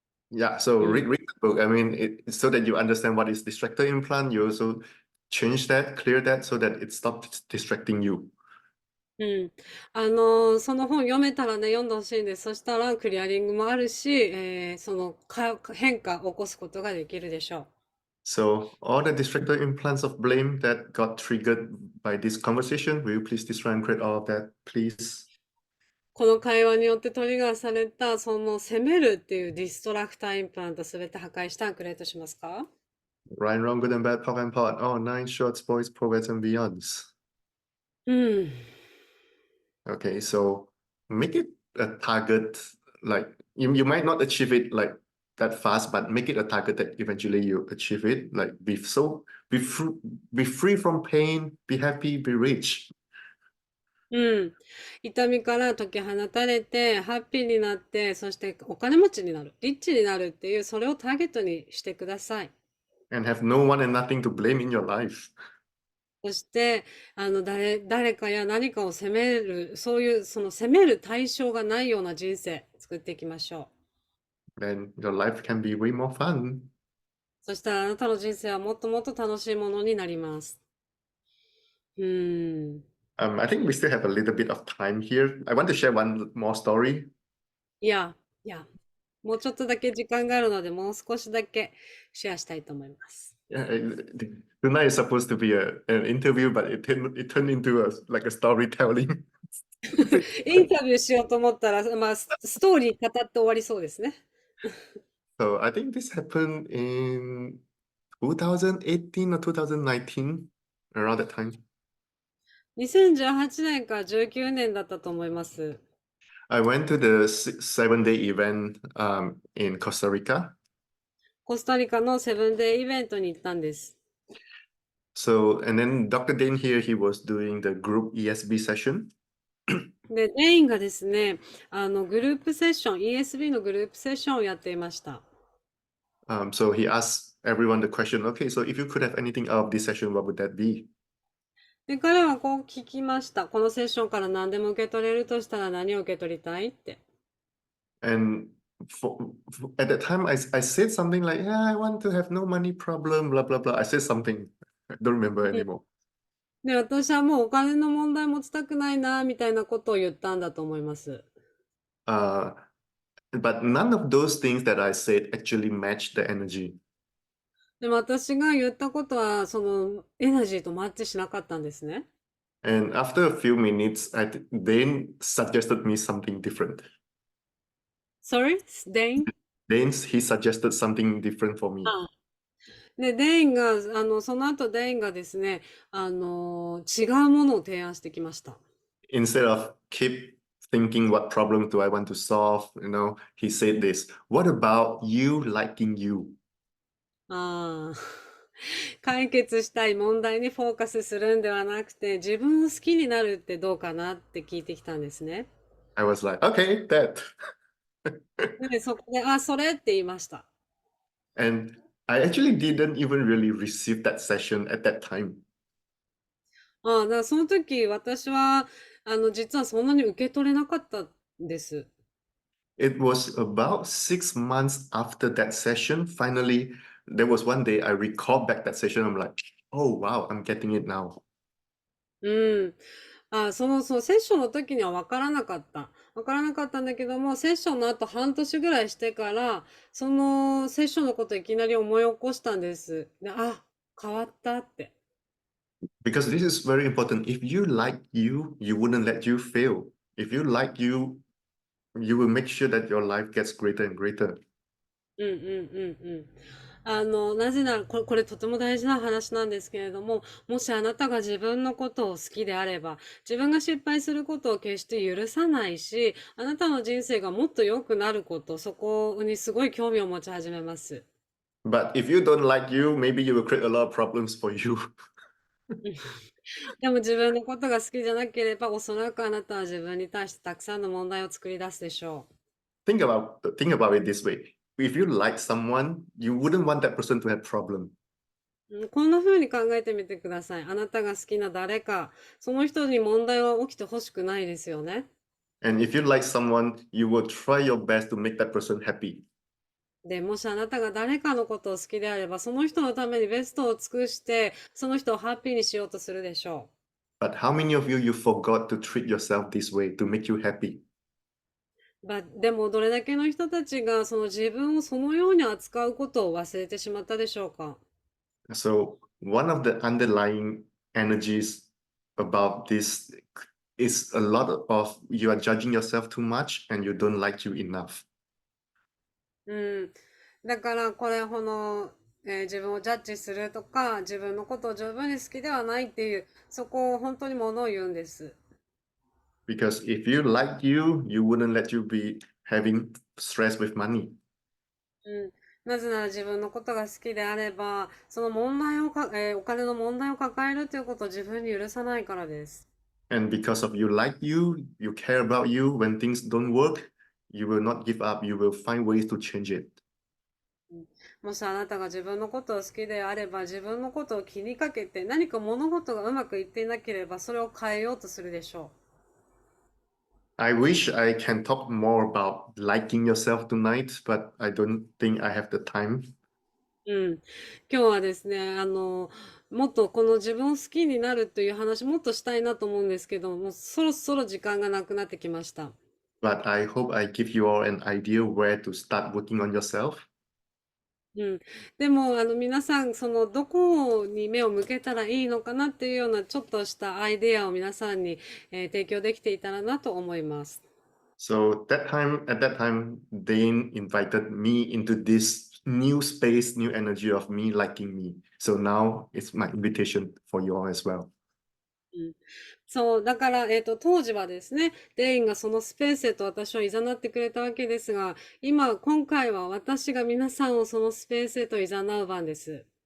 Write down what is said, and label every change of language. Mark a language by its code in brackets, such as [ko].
[en] Yeah, so [ja] うん。 [en] read the book. I mean, so that you understand what is distractor implant. You also change that, clear that, so that it stops distracting you. [ja] うん。その本読めたらね、読んでほしいんです。そしたらクリアリングもあるし、変化を起こすことができるでしょう。 [en] So all the distractor implants of blame that got triggered by this conversation, will you please destroy and create all of that, please? [ja] この会話によってトリガーされた、その責めるっていうディストラクターインプラントすべて破壊したクレートしますか？ [en] Right, wrong, good and bad, POC and POD. Oh, nine shorts, boys, progress and beyonds. [ja] うん。 [en] Okay, so make it a target. Like you might not achieve it like that fast, but make it a target that eventually you achieve it. Like be free, be free from pain, be happy, be rich. [ja] うん。痛みから解き放たれて、ハッピーになって、そしてお金持ちになる、リッチになるっていう、それをターゲットにしてください。 [en] And have no one and nothing to blame in your life. [ja] そして、誰かや何かを責める、そういう、その責める対象がないような人生、作っていきましょう。 [en] Then your life can be way more fun. [ja] そしたらあなたの人生はもっともっと楽しいものになります。うーん。 [en] I think we still have a little bit of time here. I want to share one more story. [ja] いや、いや、もうちょっとだけ時間があるので、もう少しだけシェアしたいと思います。 [en] Yeah, tonight is supposed to be an interview, but it turned into like a storytelling. [ja] インタビューしようと思ったら、まあ、ストーリー語って終わりそうですね。 [en] So I think this happened in 2018 or 2019, around that time. [ja] 2018年か19年だったと思います。 [en] I went to the 7-day event in Costa Rica. [ja] コスタリカのセブンデーイベントに行ったんです。 [en] So, and then Dr. Dane here, he was doing the group ESB session. [ja] で、全員がですね、グループセッション、ESB のグループセッションをやっていました。 [en] So he asked everyone the question, okay, so if you could have anything out of this session, what would that be? [ja] で、彼はこう聞きました。このセッションから何でも受け取れるとしたら何を受け取りたいって。 [en] And at that time, I said something like, yeah, I want to have no money problem, blah, blah, blah. I said something. I don't remember [ja] うん。 [en] anymore. [ja] で、私はもうお金の問題持ちたくないな、みたいなことを言ったんだと思います。 [en] Uh, but none of those things that I said actually matched the energy. [ja] でも私が言ったことは、そのエナジーとマッチしなかったんですね。 [en] And after a few minutes, Dane suggested me something different. Sorry? Dane? He suggested something different for me. [ja] あ、で、デインが、その後デインがですね、違うものを提案してきました。 [en] Instead of keep thinking what problem do I want to solve, he said this, what about you liking you? [ja] ああ、解決したい問題にフォーカスするんではなくて、自分を好きになるってどうかなって聞いてきたんですね。 [en] I was like, okay, that. [ja] で、そこで、あ、それって言いました。 [en] And I actually didn't even really receive that session at that time. [ja] ああ、だからその時私は、実はそんなに受け取れなかったんです。 [en] It was about 6 months after that session. Finally, there was one day I recalled back that session. I'm like, oh, wow, I'm getting it now. [ja] うん。セッションの時には分からなかった。分からなかったんだけども、セッションの後半年ぐらいしてから、そのセッションのこといきなり思い起こしたんです。で、あ、変わったって。 [en] Because this is very important. If you like you, you wouldn't let you fail. If you like you will make sure that your life gets greater and greater. [ja] うんうんうんうん。なぜなら、これとても大事な話なんですけれども、もしあなたが自分のことを好きであれば、自分が失敗することを決して許さないし、あなたの人生がもっと良くなること、そこにすごい興味を持ち始めます。 [en] But if you don't like you, maybe you will create a lot of problems for you. [ja] でも自分のことが好きじゃなければ、おそらくあなたは自分に対してたくさんの問題を作り出すでしょ [en] Think about it this way. If you like someone, you wouldn't want that person to have problem. [ja] う。うん、こんな風に考えてみてください。あなたが好きな誰か、その人に問題は起きてほしくないですよね。 [en] And if you like someone, you will try your best to make that person happy. [ja] で、もしあなたが誰かのことを好きであれば、その人のためにベストを尽くして、その人をハッピーにしようとするでしょ [en] But how many of you forgot to treat yourself this way to make you happy? [ja] う。でも、どれだけの人たちがその自分をそのように扱うことを忘れてしまったでしょうか。 [en] So one of the underlying energies about this is a lot of you are judging yourself too much and you don't like you enough. [ja] うん。だから、これ、自分をジャッジするとか、自分のことを十分に好きではないっていう、そこを本当にものを言うんです。 [en] Because if you like you wouldn't let you be having stress with money. [ja] うん。なぜなら自分のことが好きであれば、その問題をか、お金の問題を抱えるということを自分に許さないからです。 [en] And because of you like you care about you, when things don't work, you will not give up. You will find ways to change it. [ja] うん。もしあなたが自分のことを好きであれば、自分のことを気にかけて、何か物事がうまくいっていなければ、それを変えようとするでしょ [en] I wish I can talk more about liking yourself tonight, but I don't think I have the time. [ja] う。うん。今日はですね、もっとこの自分を好きになるという話、もっとしたいなと思うんですけども、そろそろ時間がなくなってきました。 [en] But I hope I give you all an idea where to start working on yourself. [ja] うん。でも、皆さん、どこに目を向けたらいいのかなっていうような、ちょっとしたアイデアを皆さんに、提供できていたらなと思います。 [en] So at that time, Dane invited me into this new space, new energy of me liking me. So now it's my invitation for you all as well. [ja] うん。そう、だから、当時はですね、デインがそのスペースへと私を誘ってくれたわけですが、今回は私が皆さんをそのスペースへと誘う番です。